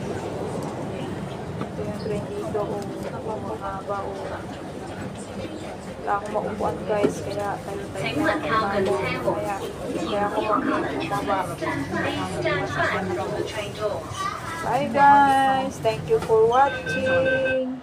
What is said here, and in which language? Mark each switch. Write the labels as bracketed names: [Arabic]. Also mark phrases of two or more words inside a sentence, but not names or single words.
[Filipino] Ito yung train dito. Mahaba. Wala akong maupuan guys. Kaya tayo [Chinese] 请問靠近車門， [Filipino] kaya ako bumaba. [English] Please stand back from the train doors. Bye guys. Thank you for watching.